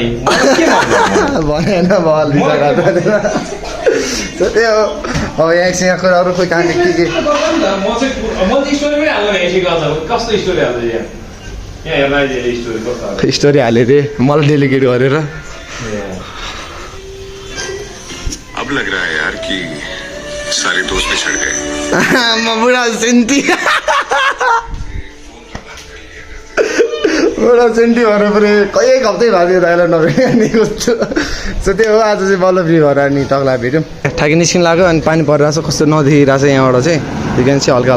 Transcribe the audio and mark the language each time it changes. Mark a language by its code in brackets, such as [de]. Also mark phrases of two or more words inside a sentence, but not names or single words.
[ne] भनेन बल त्यही हो अब यहाँ कुराहरू खोइ कहाँ के म चाहिँ स्टोरी पनि हाल्नु हेरेको छ कस्तो स्टोरी हाल्छ यहाँ हेर्न स्टोरी कस्तो स्टोरी हाले रे मलाई डेलिकेट गरेर [hi] अब लग रहा है यार कि सारे दोस्त बिछड़ गए [ne] म बुढा सेन्टी बुढा सेन्टी भएर पनि एक हप्तै भएको थियो दाइलाई नभेटेको छु सो त्यो हो आज चाहिँ बल्ल फ्री भएर नि टक्ला भेट्यौँ ठ्याक्कै निस्किनु लाग्यो अनि पानी परिरहेछ कस्तो नदेखिरहेछ यहाँबाट चाहिँ त्यहाँदेखि चाहिँ हल्का